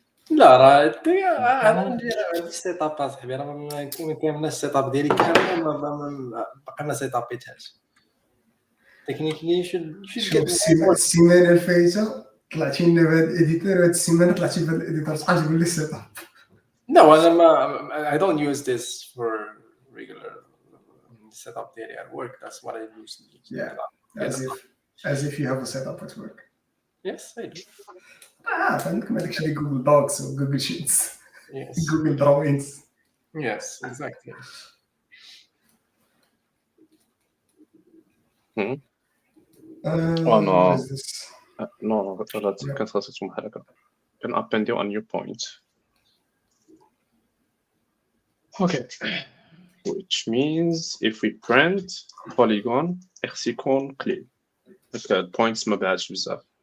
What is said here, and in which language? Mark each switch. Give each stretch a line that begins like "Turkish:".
Arabic: لا راه انا عندي السيت اب اصاحبي، راه ما كاينش السيت اب ديالي كامل باقي ما سيت ابيتهاش. تكنيكلي شوف السيمانه الفايته طلعتي لنا بهذا الاديتور، وهاد السيمانه طلعتي بهذا الاديتور، صحال تقول لي السيت اب.
English: No, I don't use this for regular setup
Arabic: ديالي
English: at work. That's what I usually use. Yeah, as if you have a setup at work. Yes, I do.
Arabic: فهمتك ما داكشي اللي جوجل دوكس وجوجل شيتس
English: Yes.
Arabic: جوجل دراوينز.
English: Yes, exactly. Oh no. What is this? No,
Arabic: كانت خاصتهم بحال هكا.
English: Can append a new point. Okay. Which means if we print polygon, x
Arabic: يكون قليل. هكا points ما بعدش بزاف.